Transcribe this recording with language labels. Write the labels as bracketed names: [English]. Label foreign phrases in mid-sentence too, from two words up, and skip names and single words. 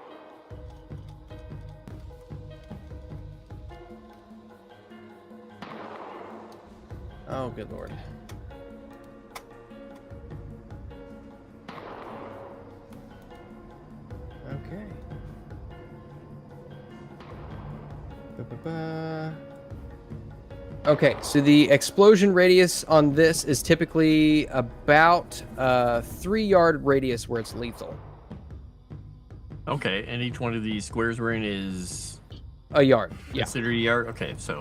[English] Oh, good lord. Okay. Ba-ba-ba. Okay, so the explosion radius on this is typically about 3-yard radius where it's lethal. Okay, and each one of these squares we're in is A yard, yeah. considered a yard. Okay, so